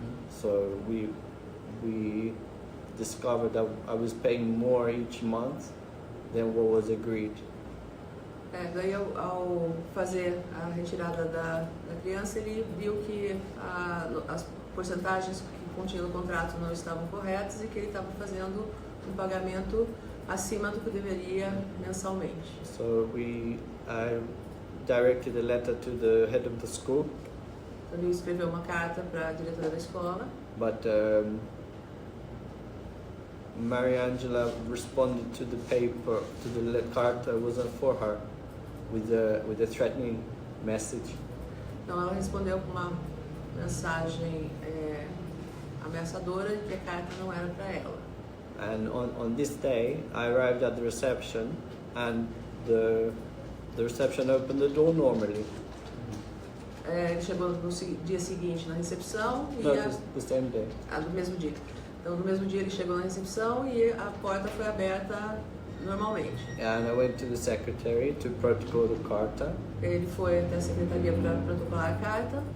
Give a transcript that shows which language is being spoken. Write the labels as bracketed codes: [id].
[en] So we discovered that I was paying more each month than what was agreed. [pt] Daí ao fazer a retirada da criança, ele viu que as porcentagens que continha no contrato não estavam corretas e que ele estava fazendo um pagamento acima do que deveria mensalmente. [en] So I directed a letter to the head of the school, [pt] Então ele escreveu uma carta para a diretora da escola, [en] but Mariangela responded to the paper, to the carta wasn't for her, with a threatening message. [pt] então ela respondeu com uma mensagem ameaçadora de que a carta não era para ela. [en] And on this day, I arrived at the reception, and the reception opened the door normally. [pt] Ele chegou no dia seguinte na recepção e [en] No, the same day. [pt] do mesmo dia. Então no mesmo dia ele chegou na recepção e a porta foi aberta normalmente. [en] And I went to the secretary to protocol the carta. [pt] Ele foi até a secretaria para protocolar a carta.